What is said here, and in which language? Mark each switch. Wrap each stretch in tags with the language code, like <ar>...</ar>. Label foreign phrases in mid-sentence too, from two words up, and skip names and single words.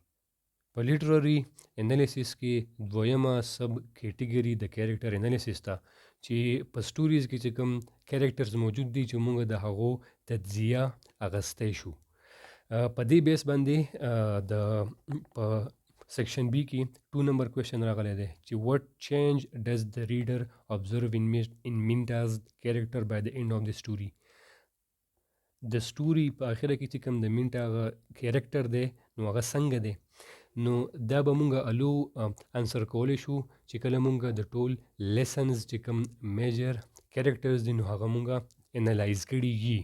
<ps>په</ps> <en>literary analysis</en> <ps>کې دویمه</ps> <en>sub category</en> <ps>د</ps> <en>character analysis</en> <ps>ته چې په سټوریز کې چې کوم کیریکټرز موجود دي چې موږ د هغو تجزیه اغستی شو. په دې بیس باندې د په</ps> <en>section B</en> <ps>کې 2 نمبر کوېسچن راغلی دی چې</ps> <en>what change does the reader observe in Minta's character by the end of the story.</en> <ps>د سټوري په اخره کې چې کوم د منټا هغه کیریکټر دی نو هغه څنګه دی نو دا به مونږ الو انسر کولی شو چې کله مونږ د ټول لیسنز چې کوم</ps> <en>major characters</en> <ps>دي نو هغه مونږ انالایز کړي یي.</ps>